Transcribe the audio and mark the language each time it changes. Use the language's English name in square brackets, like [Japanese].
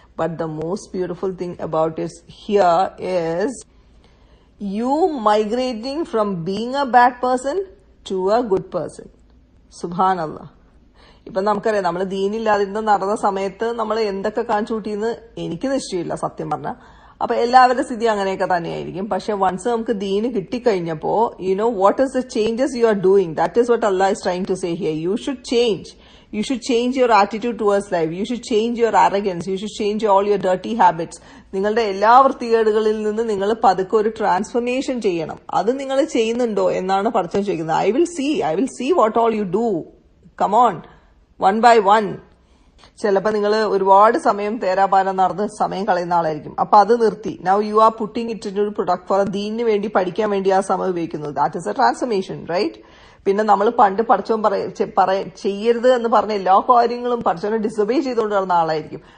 [English] But the most beautiful thing about it here is you migrating from being a bad person to a good person. സുബ്ഹാനല്ലാഹ്. [Malayalam] ഇപ്പൊ നമുക്കറിയാം, നമ്മൾ ദീനില്ലാതിരുന്ന് നടന്ന സമയത്ത് നമ്മൾ എന്തൊക്കെ കാണിച്ചു കൂട്ടിയെന്ന് എനിക്ക് നിശ്ചയമില്ല സത്യം പറഞ്ഞാൽ. അപ്പൊ എല്ലാവരുടെ സ്ഥിതി അങ്ങനെയൊക്കെ തന്നെയായിരിക്കും. പക്ഷെ വൺസ് നമുക്ക് ദീന് കിട്ടിക്കഴിഞ്ഞപ്പോ [English] You know what is the changes you are doing. That is what Allah is trying to say here. You should change. You should change your attitude towards life. You should change your arrogance. You should change all your dirty habits. [Malayalam] നിങ്ങളുടെ എല്ലാ വൃത്തികേടുകളിൽ നിന്ന് നിങ്ങൾ പതുക്കെ ഒരു transformation ചെയ്യണം. അത് നിങ്ങൾ ചെയ്യുന്നുണ്ടോ എന്നാണ് പടച്ചോൻ ചോദിക്കുന്നത്. [English] I will see what all you do. Come on, one by one. [Malayalam] ചിലപ്പോൾ നിങ്ങൾ ഒരുപാട് സമയം തേരാപാരം നടന്ന് സമയം കളയുന്ന ആളായിരിക്കും. അപ്പൊ അത് നിർത്തി. [English] now you are putting it in [Malayalam] ഒരു പ്രൊഡക്റ്റ് ഫോർ ദീനിന് വേണ്ടി പഠിക്കാൻ വേണ്ടി ആ സമയം ഉപയോഗിക്കുന്നത്. [English] That is a transformation, right? [Malayalam] പിന്നെ നമ്മൾ പണ്ട് പഠിച്ചോൻ ചെയ്യരുത് എന്ന് പറഞ്ഞ എല്ലാ കാര്യങ്ങളും പഠിച്ചോനെ ഡിസൊബേ ചെയ്തുകൊണ്ട് നടന്ന ആളായിരിക്കും.